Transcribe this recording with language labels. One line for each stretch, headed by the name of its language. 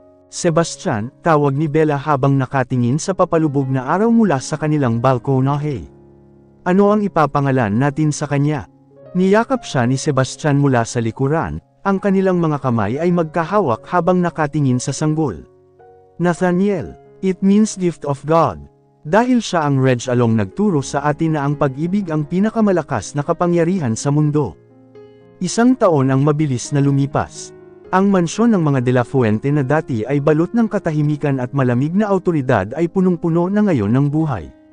Filipino: Sebastian, tawag ni Bella habang nakatingin sa papalubog na araw mula sa kanilang balkonahe. Ano ang ipapangalan natin sa kanya? Niyakap siya ni Sebastian mula sa likuran, ang kanilang mga kamay ay magkahawak habang nakatingin sa sanggol.
English: Nathaniel, it means gift of God.
Filipino: Dahil siya ang Reg Along nagturo sa atin na ang pag-ibig ang pinakamalakas na kapangyarihan sa mundo. 1 taon ang mabilis na lumipas. Ang mansyon ng mga de la Fuente na dati ay balot ng katahimikan at malamig na awtoridad ay punong-puno na ngayon ng buhay.